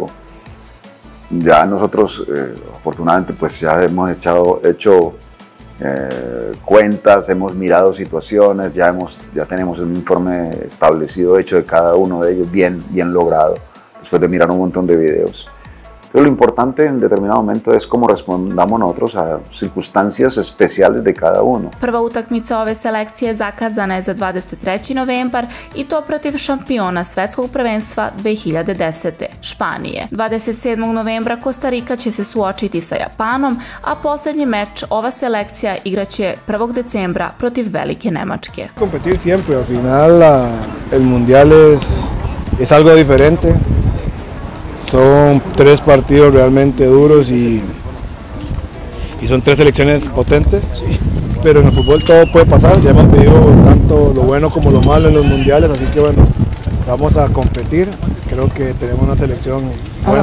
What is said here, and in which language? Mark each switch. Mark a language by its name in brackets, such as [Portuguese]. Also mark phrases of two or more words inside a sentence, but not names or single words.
[Spanish] Ya nosotros afortunadamente pues ya hemos hecho cuentas, hemos mirado situaciones, ya tenemos un informe establecido, hecho de cada uno de ellos, bien logrado, después de mirar un montón de videos. Pero lo importante en determinado momento es cómo respondamos nosotros a circunstancias especiales de cada uno. [Serbian] Prva utakmica ove selekcije zakazana je za 23. novembar i to protiv šampiona Svetskog prvenstva 2010. Španije. 27. novembra Kostarika će se suočiti sa Japanom, a posljednji meč ova selekcija igraće 1. decembra protiv Velike Nemačke. [Spanish] Competir siempre, al final el mundial es algo diferente. Son 3 partidos realmente duros y son 3 selecciones potentes, pero en el fútbol todo puede pasar, ya hemos vivido tanto lo bueno como lo malo en los mundiales, así que bueno, vamos a competir, creo que tenemos una selección buena.